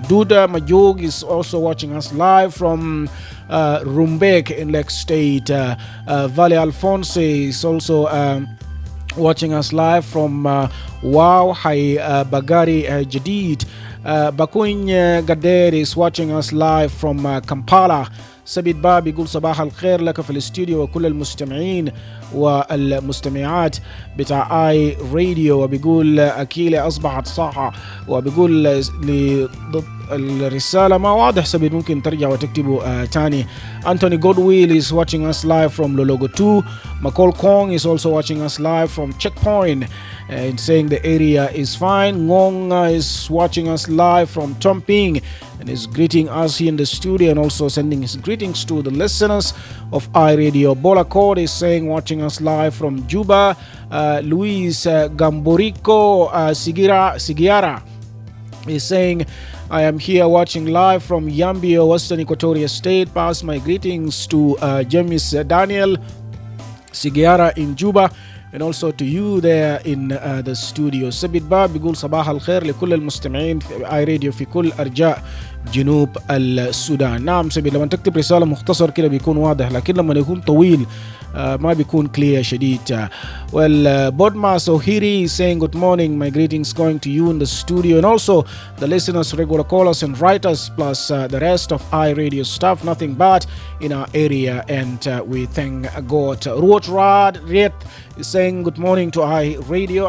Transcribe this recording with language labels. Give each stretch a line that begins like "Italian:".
English: Duda Majog is also watching us live from Rumbek in Lake State. Vale Alphonse is also watching us live from Wow Hai Bagari Jadid. Bakuin Gader is watching us live from Kampala.
Arabic: سبيد باب يقول صباح الخير لك في الاستوديو وكل المستمعين والمستمعات بتاع اي راديو، وبيقول أكيلة أصبحت صاحة، وبيقول الرسالة ما واضح سبيد، ممكن ترجع وتكتبه تاني.
English: Anthony Godwill is watching us live from Lologo 2. McCall Kong is also watching us live from Checkpoint and saying the area is fine. Ngong is watching us live from Tomping and is greeting us here in the studio, and also sending his greetings to the listeners of iRadio. Bola Cord is saying watching us live from Juba. Luis Gamborico Sigiara is saying I am here watching live from Yambio, Western Equatoria State. Pass my greetings to James Daniel Sigiara in Juba, and also to you there in the studio.
Arabic: سبيد باب بيقول صباح الخير لكل المستمعين في اي راديو في كل ارجاء جنوب السودان. نعم سبيد، لما تكتب رسالة مختصر كده بيكون واضح، لكن لما يكون طويل ما بيكون clear شديد.
English: Well, Bodma Sohiri is saying good morning. My greetings going to you in the studio, and also the listeners, regular callers and writers, plus the rest of iRadio staff. Nothing bad in our area, and we thank God. Ruot Rad Riet is saying good morning to iRadio.